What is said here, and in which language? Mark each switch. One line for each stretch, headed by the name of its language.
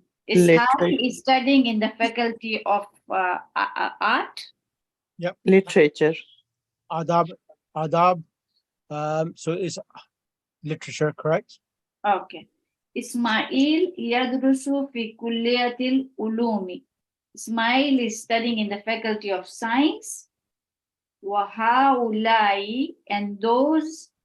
English: Ishaq is studying in the faculty of art. Yep. Literature. Adab. So it's literature, correct? Okay.
Arabic: Ismail يدرس في كلية العلوم.
English: Ismail is studying in the faculty of science. وهؤلاء and those.